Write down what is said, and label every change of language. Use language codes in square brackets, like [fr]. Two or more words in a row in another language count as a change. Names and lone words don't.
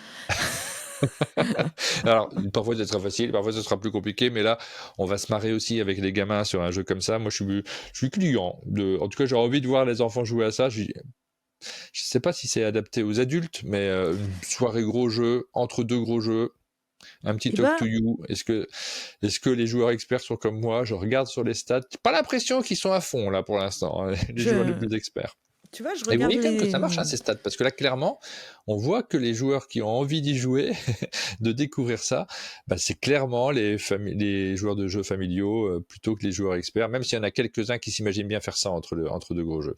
[fr] Alors, parfois c'est très facile, parfois ce sera plus compliqué, mais là, on va se marrer aussi avec les gamins sur un jeu comme ça. Moi, je suis client. En tout cas, j'ai envie de voir les enfants jouer à ça. Je sais pas si c'est adapté aux adultes, mais une soirée gros jeu, entre deux gros jeux, un petit Eh [en] talk to [fr] ben, [en] you. [fr] Est-ce que les joueurs experts sont comme moi? Je regarde sur les stats. J'ai pas l'impression qu'ils sont à fond, là, pour l'instant, hein, les joueurs les je, plus experts. tu vois, je Et vous regarde voyez quand même que les. ça marche, hein, ces stats, parce que là, clairement, on voit que les joueurs qui ont envie d'y jouer, de découvrir ça, bah, c'est clairement les joueurs de jeux familiaux plutôt que les joueurs experts, même s'il y en a quelques-uns qui s'imaginent bien faire ça entre deux gros jeux.